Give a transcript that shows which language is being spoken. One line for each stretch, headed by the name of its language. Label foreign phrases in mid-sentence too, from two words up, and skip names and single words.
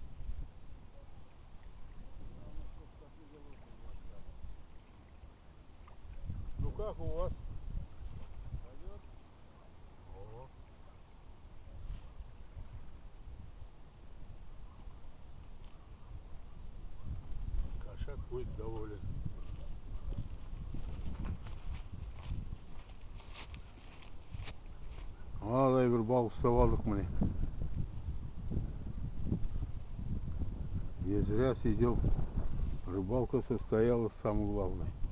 Russian: Главное, чтоб такой голодный не остался. Ну как у вас? Пойдет? О, кошак будет доволен.
Turkish: Vallahi bir balık savaladık mı ne?
Russian: Не зря сидел. Рыбалка состоялась, самое главное.